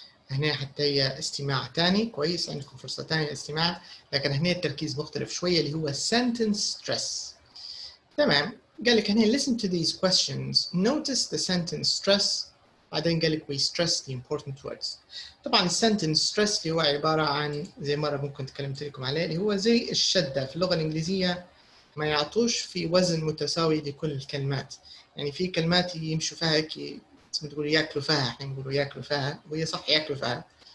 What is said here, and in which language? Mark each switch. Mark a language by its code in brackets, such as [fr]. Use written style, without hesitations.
[ar] هنا حتى هي استماع تاني كويس، عندكم فرصة تانية للاستماع، لكن هنا التركيز مختلف شوية اللي هو sentence stress. تمام، قال لك هنا [en] listen to these questions, notice the sentence stress، [ar] بعدين قال لك [en] we stress the important words. [ar] طبعا sentence stress اللي هو عبارة عن زي مرة ممكن تكلمت لكم عليه اللي هو زي الشدة في اللغة الإنجليزية، ما يعطوش في وزن متساوي لكل الكلمات. يعني في كلمات يمشوا فيها هيك تقول ياكلوا فيها، احنا نقولوا ياكلوا فيها وهي صح ياكلوا فيها.